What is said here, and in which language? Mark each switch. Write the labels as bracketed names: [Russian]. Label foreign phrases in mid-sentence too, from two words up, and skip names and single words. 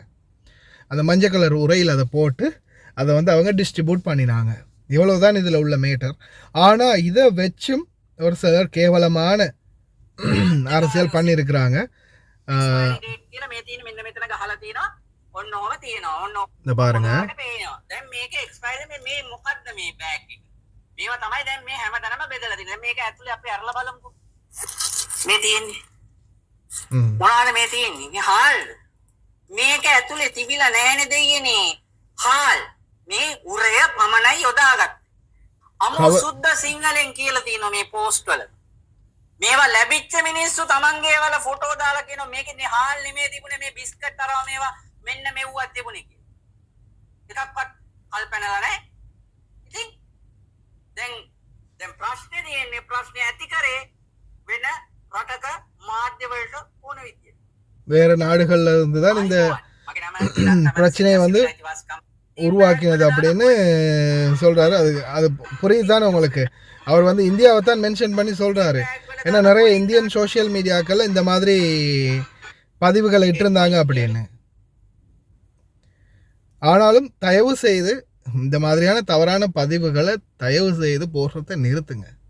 [Tamil] அந்த மஞ்சள் கலர் உரையில் அதை போட்டு அதை வந்து அவங்க டிஸ்ட்ரிபியூட் பண்ணினாங்க. இவ்வளவுதான் இதில் உள்ள மேட்டர். ஆனால் இதை வச்சும் ஒரு சிலர் கேவலமான அரசியல் பண்ணியிருக்கிறாங்க. இந்த பாருங்க, [Sinhala] මේක ඇතුලේ තිබිලා නැහැනේ දෙයියනේ හාල් මේ උරය පමණයි යොදාගත් අමු සුද්ධ සිංහලෙන් කියලා තියෙනවා මේ පෝස්ට් වල මේවා ලැබිච්ච මිනිස්සු තමන්ගේ වල ෆොටෝ දාලා කියනවා මේකේ හාල් නෙමෙයි තිබුණේ මේ බිස්කට් තරව මේවා මෙන්න මෙව්වත් තිබුණේ කියලා එකක්වත් කල්පනලා නැහැ. ඉතින් දැන් ප්‍රශ්නේ තියෙන්නේ ප්‍රශ්නේ ඇති කරේ වෙන රටක මාධ්‍ය වලට ඕන විදියට. [Tamil] வேறு நாடுகள்ல இருந்து தான் இந்த [Sinhala] මගේ නම [Tamil] பிரச்சனையை வந்து உருவாக்கினது அப்படின்னு சொல்றாரு. அது புரியுதுதானே உங்களுக்கு? அவர் வந்து இந்தியாவை தான் மென்ஷன் பண்ணி சொல்றாரு. ஏன்னா நிறைய [English] Indian social medias [Tamil] இந்த மாதிரி பதிவுகளை இட்டிருந்தாங்க அப்படின்னு. ஆனாலும் தயவு செய்து இந்த மாதிரியான தவறான பதிவுகளை தயவு செய்து போடுறதை நிறுத்துங்க.